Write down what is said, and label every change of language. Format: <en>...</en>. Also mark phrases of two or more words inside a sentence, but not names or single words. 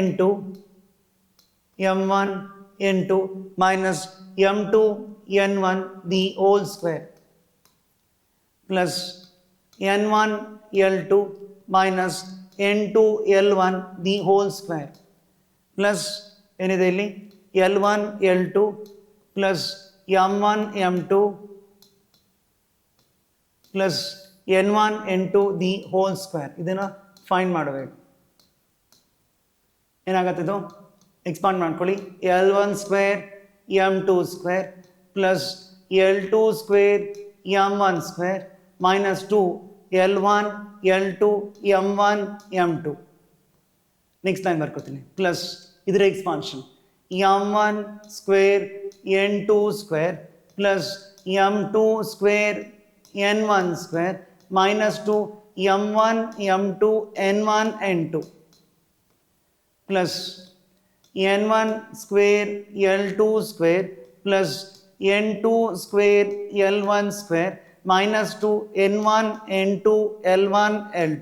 <en>N2 minus M2 N1 the whole square plus N1 L2 minus N2 L1 the whole square plus anything L1 L2 plus M1 M2 plus N1 N2 the whole square.</en> <kn>ಇದನ್ನ ಫೈಂಡ್ ಮಾಡಬೇಕು. ಏನಾಗುತ್ತಿದ್ದು ಎಕ್ಸ್ಪಾಂಡ್ ಮಾಡ್ಕೊಳ್ಳಿ.</kn> <en>L1 square M2 square plus L2 square M1 square minus 2 L1 L2 M1 M2. next line</en> <kn>ಬರ್ಕೋತೀನಿ ಪ್ಲಸ್ ಇದರ ಎಕ್ಸ್ಪಾನ್ಷನ್</kn> <en>M1 square N2 square plus M2 square N1 square minus 2 M1 M2 N1 N2 plus N1 square L2 square plus N2 square L1 square minus 2 N1 N2 L1 L2.</en>